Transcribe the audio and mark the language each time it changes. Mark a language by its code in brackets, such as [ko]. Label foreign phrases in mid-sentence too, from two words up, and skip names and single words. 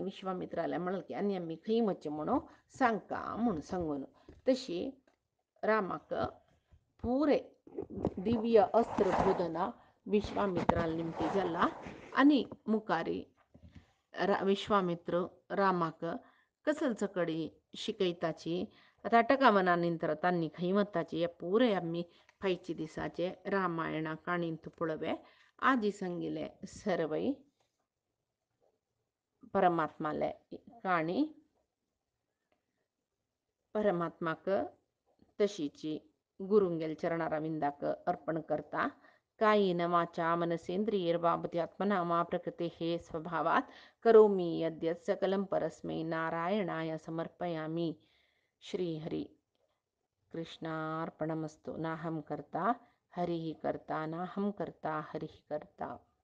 [kok] विश्वामित्राल्या म्हणलें की आनी आमी खंय वचचें म्हणून सांगता म्हूण सांगून तशी रामाक पुरे दिव्य अस्त्र बोधना विश्वामित्राल निमती जाला आनी मुखारी विश्वामित्र रामाक कसल चकडी शिकयताची ताटका मना निंतर तांणी खंय वताची हे पुरे आमी फायचे दिसाचे रामायणा काणींत पळोवे आजी सांगिले सर्वय परमात्माले काणी परमात्माक तशीची गुरुंगेल चरणारविंदाक अर्पण करता [sa] कायेन वाचा मनसेंद्रियैर्वा मा प्रकृतेः स्वभावात् करोमि यद्यत् सकलं परस्मै नारायणाय समर्पयामि. श्रीहरि कृष्णार्पणमस्तु. नाहं कर्ता हरिः कर्ता नाहं कर्ता हरिः कर्ता.